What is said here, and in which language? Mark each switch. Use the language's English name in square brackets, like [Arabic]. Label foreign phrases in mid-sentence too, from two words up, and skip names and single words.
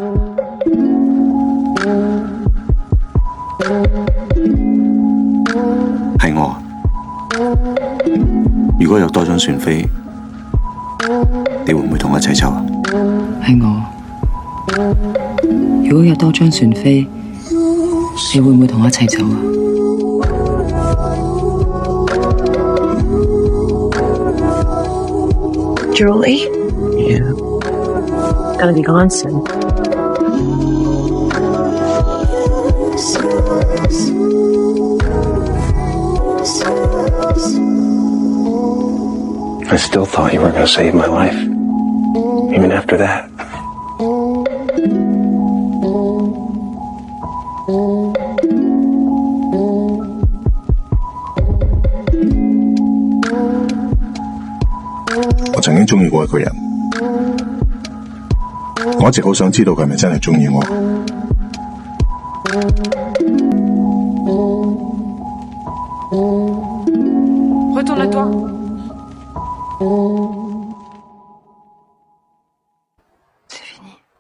[Cantonese] 係我。如果有多張船飛，你會唔會同我一齊走啊？係我。如果有多張船飛，你會唔會同我一齊走啊 [English] ？Julie? Yeah. Gonna be gone soon. I still thought you were going to save my life, even after that. [Cantonese] 我曾經鍾意過一個人，我一直好想知道佢係咪真係鍾意我。 [French] Retourne à toi. C'est fini.